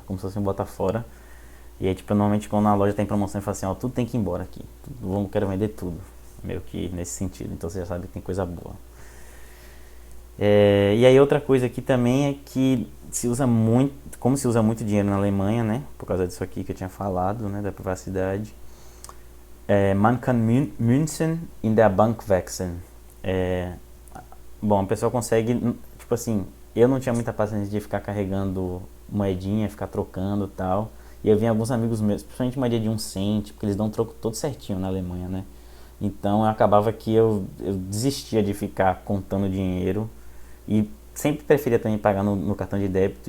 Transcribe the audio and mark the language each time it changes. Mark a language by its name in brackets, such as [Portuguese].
[Portuguese] Como se fosse um bota fora. E aí, tipo, normalmente quando a loja tem promoção, eu falo assim, ó, tudo tem que ir embora aqui. Quero vender tudo. Meio que nesse sentido. Então você já sabe que tem coisa boa. E aí outra coisa aqui também é que se usa muito... Como se usa muito dinheiro na Alemanha, né? Por causa disso aqui que eu tinha falado, né? Da privacidade. [German] Man kann Münzen in der Bank wechseln. [Portuguese] Bom, a pessoa consegue... Tipo assim, eu não tinha muita paciência de ficar carregando moedinha, ficar trocando e tal. E eu vi alguns amigos meus, principalmente moedinha de 1 cent, porque eles dão um troco todo certinho na Alemanha, né? Então acabava que eu desistia de ficar contando dinheiro e sempre preferia também pagar no cartão de débito.